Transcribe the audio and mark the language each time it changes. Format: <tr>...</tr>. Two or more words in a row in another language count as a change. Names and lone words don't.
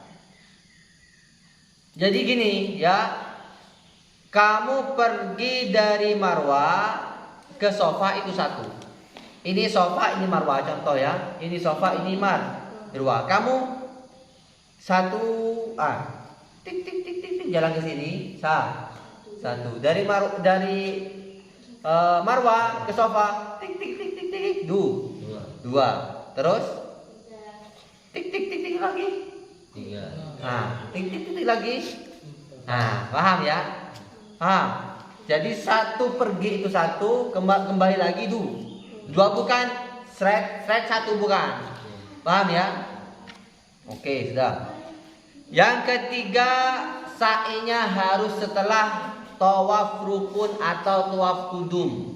<id>Jadi gini ya, kamu pergi dari Marwah ke Safa itu 1. Ini Safa, ini Marwah, contoh ya. Ini Safa, ini Marwah. Kamu 1 tik tik tik tik, jalan ke sini, 1. Dari Marwah ke Safa, tik tik tik tik tik, 2. Terus tik tik tik tik lagi, 3. Tik tik tik lagi. Paham ya? Paham. Jadi 1 pergi itu 1, kembali lagi 2 bukan, straight 1 bukan. Paham ya? Oke, sudah. Yang ketiga, sa'inya harus setelah tawaf rukun atau tawaf kudum.</id>